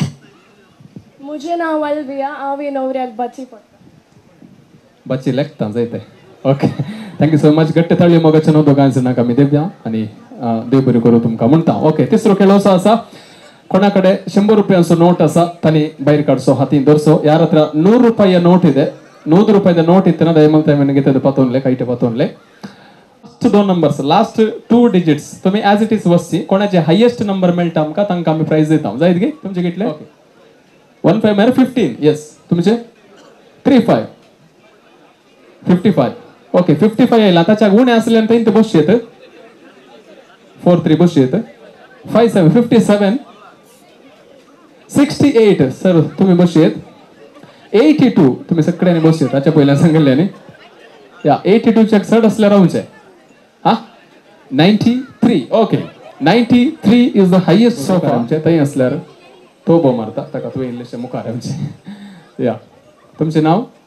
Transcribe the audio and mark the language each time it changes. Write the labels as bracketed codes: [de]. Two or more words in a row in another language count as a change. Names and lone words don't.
[kok] मुझे नाव अल्विया हांव नवऱ्याक बची पडटा. बच्ची लेखता जायते [en] okay thank you so much [kok] गट्टे ताळयो मोगाचे नो दोगांचे नाका मी देवया आणि देव बरी करू तुमकां म्हणटा ओके तिसरो खेळ असो आसा कोणा कडेन 100 रुपयांचो नोट आसा तांणी भायर काडचो हातीन धरचो यार हत्र [kn] 100 ರೂಪಾಯಿಯ ನೋಟ್ ಇದೆ [tcy] 100 ರೂಪಾಯಿದ ನೋಟ್ ಇತ್ತನ [kn] ದಯಮಾಡಿ ನನಗೆ ತೆಗೆದು [tcy] ಪತ್ತೊನ್ಲೆ ಕೈಟೆ ಪತ್ತೊನ್ಲೆ [en] last 2 numbers last 2 digits [kok] तुम्ही [en] as it is [kok] वसची कोणाचे [en] highest number [kok] मेळटा आमकां तांकां आमी प्राइज दिता जायत गे तुमचे कितले 15 म्हळ्यार 15 येस तुमचे 35 55 ओके 55 येयला ताच्या उणे आसल्यान थंय बसचे येत 43 बसचे येत 57 57 68 सर तुम्ही बसचे येत 82 तुम्ही सगळ्यांनी बसचे ताच्या पयल्यान सांगिल्ल्यानी या 82 च्या चड असल्यार रावचे हा 93 [en] okay 93 is the highest so far [kok] आमचे थंय असल्यार तो बो मारता ताका तुवें इल्लेशें मुखार आमचे या तुमचें नांव